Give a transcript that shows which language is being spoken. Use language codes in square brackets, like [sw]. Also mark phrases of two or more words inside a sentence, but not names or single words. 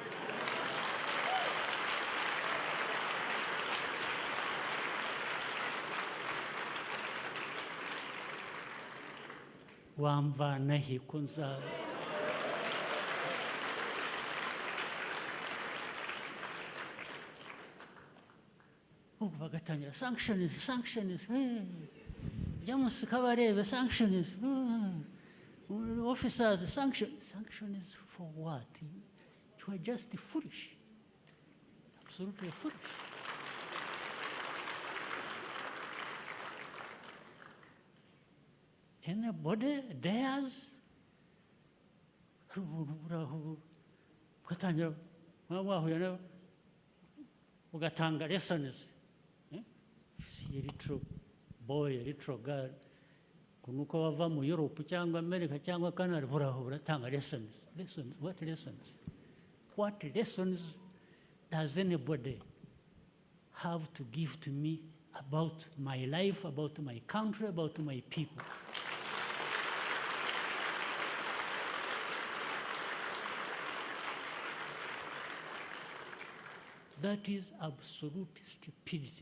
[rw] Wamvana he ko nza ubu bagatangira sanctions, James Kabarebe, [en] sanctions, officers, sanctions for what? You are just foolish, absolutely foolish. Anybody dares ugatanga lessons. See a little boy, a little girl, [rw] kunuko bava mu Europe cyangwa America cyangwa Canada, uratanga lessons. Lessons? [en] What lessons? What lessons does anybody have to give to me about my life, about my country, about my people? That is absolute stupidity.